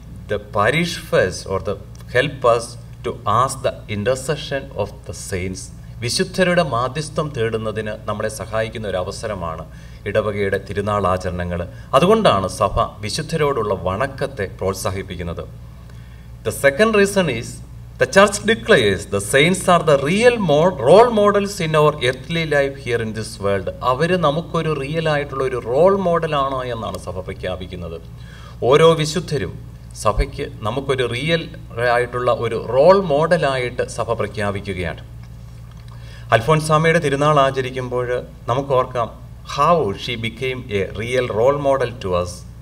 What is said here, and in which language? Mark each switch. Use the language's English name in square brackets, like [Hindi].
[English] The parish first or the help us to ask the intercession of the saints. [Malayalam] വിശുദ്ധരുടെ മാധ്യസ്ഥം തേടുന്നതിന് നമ്മളെ സഹായിക്കുന്ന ഒരു അവസരമാണ് ഇടവകയുടെ തിരുനാൾ ആചരണങ്ങൾ. അതുകൊണ്ടാണ് സഭ വിശുദ്ധരോടുള്ള വണക്കത്തെ പ്രോത്സാഹിപ്പിക്കുന്നത്. [English] The second reason is the church declares the saints are the real role models in our earthly life here in this world. [Malayalam] അവർ നമുക്കൊരു റിയൽ ആയിട്ടുള്ള ഒരു റോൾ മോഡലാണ് എന്നാണ് സഭ പ്രഖ്യാപിക്കുന്നത്. ഓരോ വിശുദ്ധരും സഭയ്ക്ക് നമുക്കൊരു റിയൽ ആയിട്ടുള്ള ഒരു റോൾ മോഡലായിട്ട് സഭ പ്രഖ്യാപിക്കുകയാണ്. അൽഫോൻസാമയുടെ തിരുനാൾ ആചരിക്കുമ്പോൾ നമുക്ക് ഓർക്കാം, [English] How she became a real role model to us.